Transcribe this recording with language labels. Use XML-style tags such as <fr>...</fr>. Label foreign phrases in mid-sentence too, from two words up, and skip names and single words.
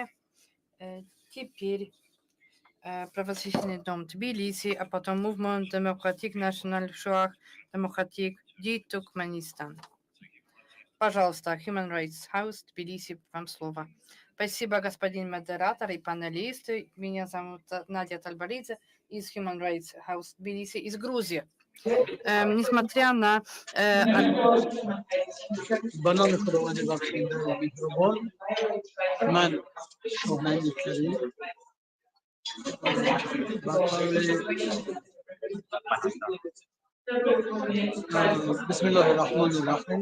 <ru>Теперь правозащитный дом Тбилиси, а потом Movement Democratic National Shuach Democratic Ди Туркменистан. Пожалуйста, Human Rights House Тбилиси, вам слово. Спасибо, господин модератор и панелисты. Меня зовут Надя Тальбаридзе из Human Rights House Тбилиси из Грузии. Несмотря на...</ru> <ar>بسم الله الرحمن الرحیم.</ar>